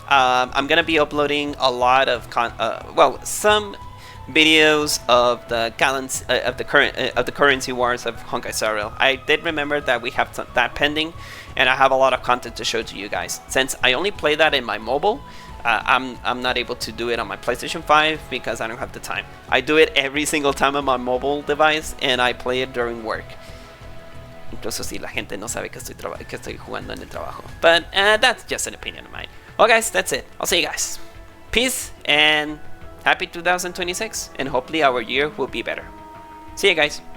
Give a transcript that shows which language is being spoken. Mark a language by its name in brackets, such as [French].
[English] I'm gonna be uploading a lot of some videos of the currency wars of Honkai Star Rail. I did remember that we have that pending, and I have a lot of content to show to you guys. Since I only play that in my mobile, I'm not able to do it on my PlayStation 5 because I don't have the time. I do it every single time on my mobile device, and I play it during work. [Spanish] Incluso si la gente no sabe que estoy jugando en el trabajo. [English] But that's just an opinion of mine. Well guys, that's it. I'll see you guys. Peace and happy 2026. And hopefully our year will be better. See you guys.